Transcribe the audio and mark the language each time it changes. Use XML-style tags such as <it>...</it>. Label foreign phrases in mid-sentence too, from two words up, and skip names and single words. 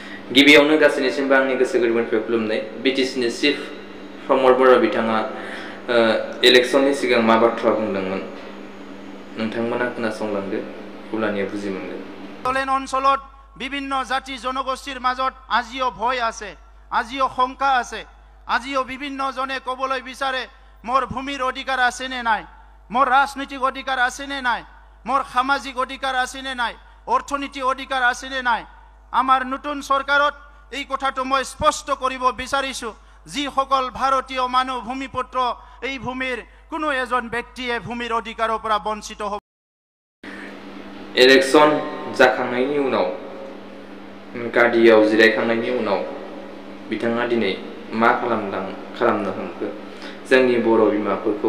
<brx>गिबियावनो गासैनिसिमबो आंनि गोसो गोरबोनिफ्राय खुलुमनाय बिटिसिनि चिफ प्रमद बर' बिथाङा इलेक्शननि सिगां मा बाथ्रा बुंदोंमोन नोंथांमोना खोनासंलांदो अब्लानिया बुजि मोनगोन।</brx> <as>বলেন অঞ্চলত বিভিন্ন জাতি জনগোষ্ঠীৰ মাজত আজিও ভয় আছে, আজিও শংকা আছে, আজিও বিভিন্ন জনে ক'বলৈ বিচাৰে মোৰ ভূমিৰ অধিকাৰ আছে নে নাই, মোৰ ৰাজনৈতিক অধিকাৰ আছে নে নাই, মোৰ সামাজিক অধিকাৰ আছে নে নাই, অৰ্থনৈতিক অধিকাৰ আছে নে নাই। আমাৰ নতুন চৰকাৰত এই কথাটো মই স্পষ্ট কৰিব বিচাৰিছো, যিসকল ভাৰতীয় মানুহ ভূমিপুত্ৰ এই ভূমিৰ কোনো এজন ব্যক্তিয়ে ভূমিৰ অধিকাৰৰ পৰা বঞ্চিত হ'ব।</as> <brx>इलेक्शन जाखांनायनि उनाव गादियाव जिरायखांनायनि उनाव बिथाङा दिनै मा खालामनो हमखो जोंनि बर' बिमाफोरखौ</brx>